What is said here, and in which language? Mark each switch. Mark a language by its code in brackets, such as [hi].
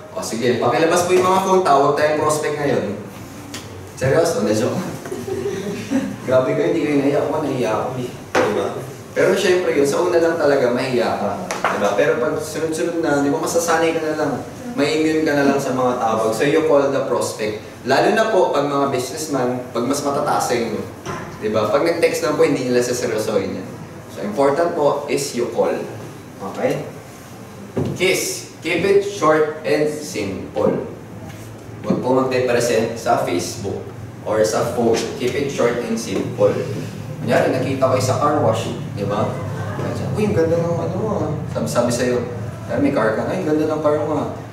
[tl] O sige, pakilabas po yung mga phone, tawag tayong prospect ngayon. Seryoso, na-joke. Grabe kayo, hindi kayo nahiya ako, nahiya ako. Diba? Pero syempre yun, sa una lang talaga, mahiya ka. Diba? Pero pag sunod-sunod na, di ba masasanay ka na lang. May immune ka na lang sa mga tawag. [en] So you call the prospect. [tl] Lalo na po, pag mga businessman, pag mas matataas sa inyo. Diba? Pag nag-text lang po, hindi nila saseryosohin yan. [en] So important po is you call. [tl] Okay? KISS. [en] Keep it short and simple. [tl] Huwag po magpe-present sa Facebook or sa phone. [en] Keep it short and simple. [tl] Kunyari, nakita ko sa car wash, di ba? Uy, ang ganda ng ano mo. Sabi sa'yo, may car ka na, ang ganda ng car mo.